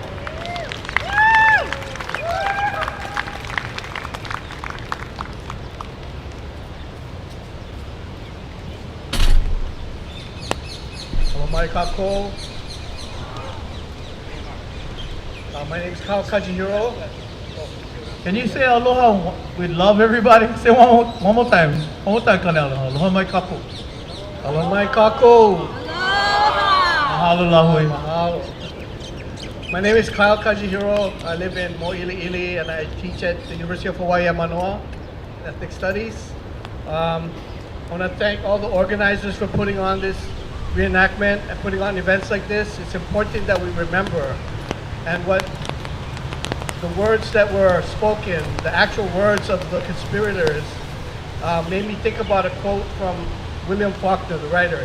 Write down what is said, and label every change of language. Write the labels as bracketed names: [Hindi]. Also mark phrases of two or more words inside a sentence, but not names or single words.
[Hawaiian] Kako. [English] My name is Kyle Kazuhiro. Can you say aloha with love, everybody? Say one more time. One more time, [Hawaiian] Kanela. Aloha mai kapu. Aloha mai kako. Mahalo lahui. Mahalo. [English] My name is Kyle Kazuhiro. I live in Mo'ili'ili and I teach at the University of Hawaii at Manoa, Ethnic Studies. I want to thank all the organizers for putting on this reenactment and putting on events like this. It's important that we remember, and what the words that were spoken, the actual words of the conspirators, made me think about a quote from William Faulkner, the writer.